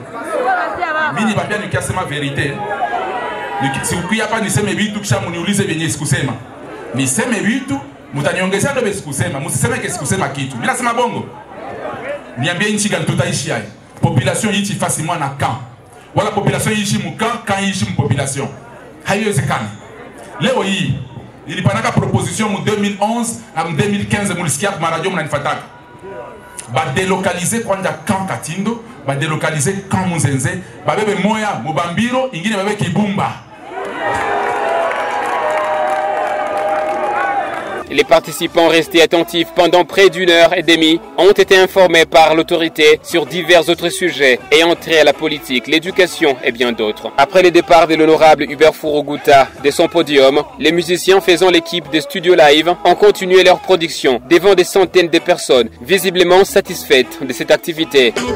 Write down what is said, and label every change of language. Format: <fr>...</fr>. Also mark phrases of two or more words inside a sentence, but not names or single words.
<sw>Mimi nibambia nikiasema verite. Nikikuya hapa niseme vitu kisha muniulize vyenye sikusema. Niseme vitu, mutaniongezea ndo sikusema, msiseme ke sikusema kitu. Mimi nasema bongo. Niambie nchi gani tutaishi hai. Population yichi facilement na camp. Wala population yichi mu camp yichi mu population. Haiwezekani. Leo hii ilipanaka proposition mu 2011 na mu 2015 mulisikia kwa radio mnanifataka. Ba delocaliser kwanja camp Katindo, ba delocaliser camp Muzenze, ba bebe moya Mubambiro, ingine bebe Kibumba.</sw> <fr>Les participants restés attentifs pendant près d'une heure et demie ont été informés par l'autorité sur divers autres sujets ayant trait à la politique, l'éducation et bien d'autres. Après le départ de l'honorable Hubert Furuguta de son podium, les musiciens faisant l'équipe de Studio Live ont continué leur production devant des centaines de personnes visiblement satisfaites de cette activité.</fr>